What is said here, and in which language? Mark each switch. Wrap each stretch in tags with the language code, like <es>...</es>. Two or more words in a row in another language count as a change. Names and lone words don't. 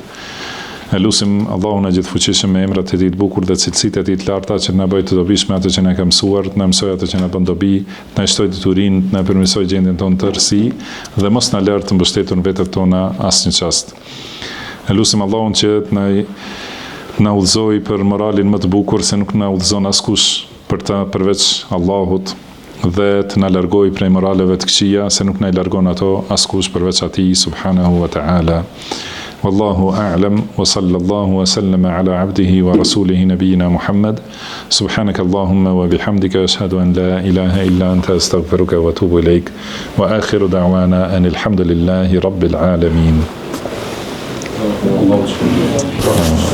<sq>E lusim Allahun e gjithfuqishëm me emrat e tij të bukur dhe cilësitë e tij të larta që të na bëjë të dobishme atë që na ka mësuar, të na mësojë atë që na bën dobi, të na shtojë deturinë, të na përmirësojë gjendjen tonë të rësi dhe mos na lërë të mbështetur në vetët tona asnjë çast. E lusim Allahun që të na udhëzojë për moralin më të bukur se nuk na udhëzon askush për ta përveç Allahut, dhe të na largojë prej moraleve të këqija se nuk na i largon ato askush përveç atij</sq> <ar>سبحانه وتعالى. والله أعلم وصلى الله وسلم على عبده ورسوله نبينا محمد سبحانك اللهم وبحمدك أشهد أن لا إله إلا أنت أستغفرك وأتوب إليك وآخر دعوانا أن الحمد لله رب العالمين.</ar>